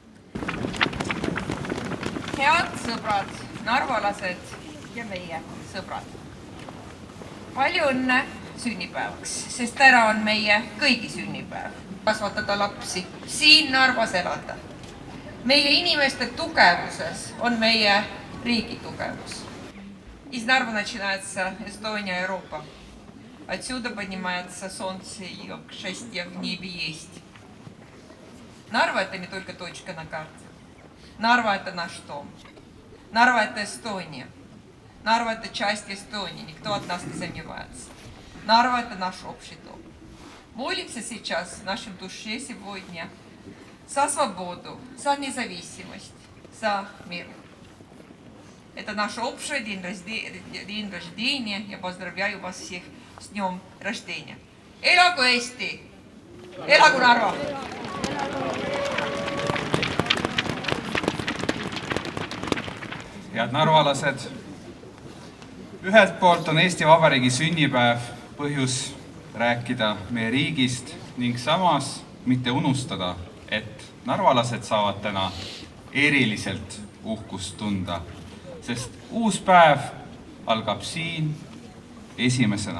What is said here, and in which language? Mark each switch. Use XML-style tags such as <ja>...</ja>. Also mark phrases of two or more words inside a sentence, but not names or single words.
<et>Head sõbrad, narvalased ja meie sõbrad. Palju õnne sünnipäevaks, sest täna on meie kõigi sünnipäev. Kasvatada lapsi, siin Narvas elada. Meie inimeste tugevuses on meie riigi tugevus.</et> <ru>Из Нарва начинается Эстония, Европа. Отсюда поднимается солнце и счастье в небе есть. Нарва – это не только точка на карте. Нарва – это наш дом. Нарва – это Эстония. Нарва – это часть Эстонии, никто от нас не сомневается. Нарва – это наш общий дом. Молимся сейчас в нашем душе сегодня за свободу, за независимость, за мир. Это наш общий день рождения. Я поздравляю вас всех с днем рождения.</ru> <et>Elagu Eesti! Elagu Narva! Head narvalased, ühelt poolt on Eesti Vabariigi sünnipäev põhjus rääkida meie riigist ning samas mitte unustada, et narvalased saavad täna eriliselt uhkust tunda, sest uus päev algab siin esimesena.</et>